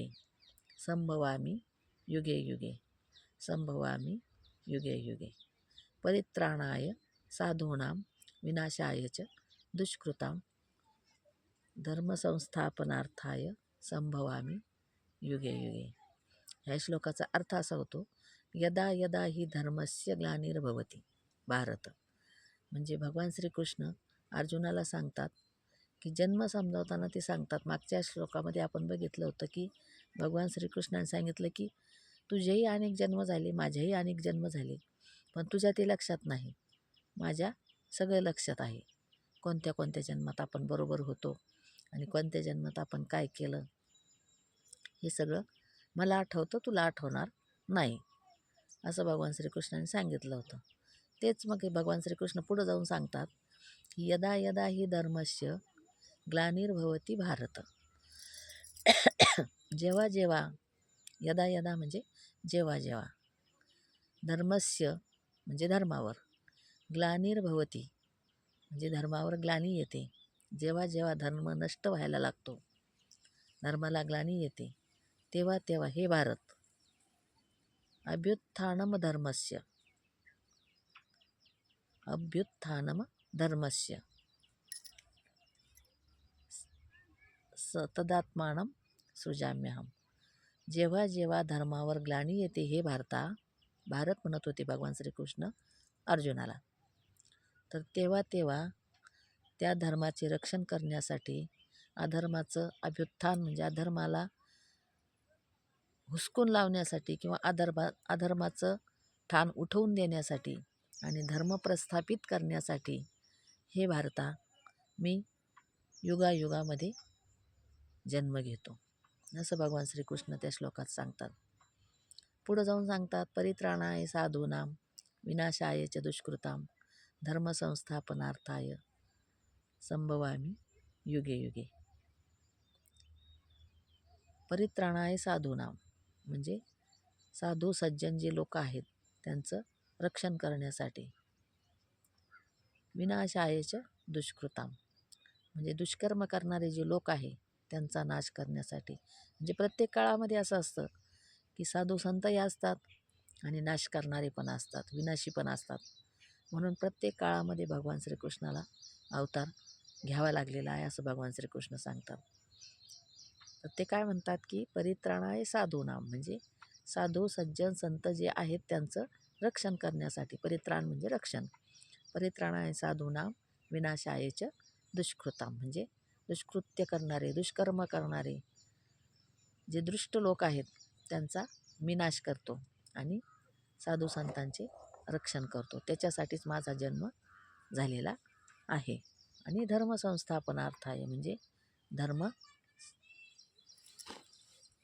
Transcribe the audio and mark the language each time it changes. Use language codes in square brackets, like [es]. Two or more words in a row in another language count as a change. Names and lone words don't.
[sa] संभवामि युगे युगे. संभवामि युगे युगे. परित्राणाय साधूनां विनाशाय च दुष्कृतां. धर्मसंस्थापनार्थाय संभवामि युगे युगे. [mr] ह्या श्लोकाचा अर्थ असा होतो, [sa] यदा यदा ही धर्मस्य ग्लानिर्भवति भारत. [mr] म्हणजे भगवान श्रीकृष्ण अर्जुनाला सांगतात की जन्म समजावताना ते सांगतात. मागच्या श्लोकामध्ये आपण बघितलं होतं की भगवान श्रीकृष्णाने सांगितलं की तुझेही अनेक जन्म झाले, माझेही अनेक जन्म झाले, पण तुझ्या ते लक्षात नाही. माझ्या सगळं लक्षात आहे. कोणत्या कोणत्या जन्मात आपण बरोबर होतो आणि कोणत्या जन्मात आपण काय केलं हे सगळं मला आठवतं, तुला आठवणार नाही, असं भगवान श्रीकृष्णाने सांगितलं होतं. तेच मग भगवान श्रीकृष्ण पुढं जाऊन सांगतात की [sa] यदा यदा ही धर्मस्य ग्लानिर्भवति भारत. [mr] जेव्हा जेव्हा, [sa] यदा यदा [mr] म्हणजे जेव्हा जेव्हा, धर्मस्य म्हणजे धर्मावर, ग्लानिर्भवति म्हणजे धर्मावर ग्लानी येते. जेव्हा जेव्हा धर्म नष्ट व्हायला लागतो, धर्माला ग्लानी येते, तेव्हा तेव्हा हे भारत. [sa] अभ्युत्थानम धर्मस्य. अभ्युत्थानम धर्मस्य तदात्मानं सृजाम्यहम्. [mr] जेव्हा जेव्हा धर्मावर ग्लानी येते हे भारत म्हणत होते भगवान श्रीकृष्ण अर्जुनाला. तर तेव्हा तेव्हा त्या धर्माचे रक्षण करण्यासाठी, अधर्माचं अभ्युत्थान म्हणजे अधर्माला हुसकून लावण्यासाठी किंवा अधर्माचं ठाण उठवून देण्यासाठी आणि धर्म प्रस्थापित करण्यासाठी हे भारता मी युगायुगामध्ये जन्म घेतो, असं भगवान श्रीकृष्ण त्या श्लोकात सांगतात. पुढं जाऊन सांगतात [sa] परित्राणाय साधूनां विनाशाय च दुष्कृतां धर्मसंस्थापनार्थाय संभवामि युगे युगे. परित्राणाय साधूनां [mr] म्हणजे साधू सज्जन जे लोक आहेत त्यांचं रक्षण करण्यासाठी. [sa] विनाशाय च दुष्कृतां [mr] म्हणजे दुष्कर्म करणारे जे लोक आहे त्यांचा नाश करण्यासाठी. म्हणजे प्रत्येक काळामध्ये असं असतं की साधू संतही असतात आणि नाश करणारे पण असतात, विनाशी पण असतात. म्हणून प्रत्येक काळामध्ये भगवान श्रीकृष्णाला अवतार घ्यावा लागलेला आहे, असं भगवान श्रीकृष्ण सांगतात. तर ते काय म्हणतात की [sa] परित्राणाय साधूनां [mr] म्हणजे साधू सज्जन संत जे आहेत त्यांचं रक्षण करण्यासाठी. परित्राण म्हणजे रक्षण. [sa] परित्राणाय साधूनां विनाशाय च दुष्कृतां [mr] म्हणजे दुष्कृत्य करणारे, दुष्कर्म करणारे जे दुष्ट लोक आहेत त्यांचा मी नाश करतो आणि साधू संतांचे रक्षण करतो. त्याच्यासाठीच माझा जन्म झालेला आहे. आणि धर्मसंस्थापनार्थाय म्हणजे धर्म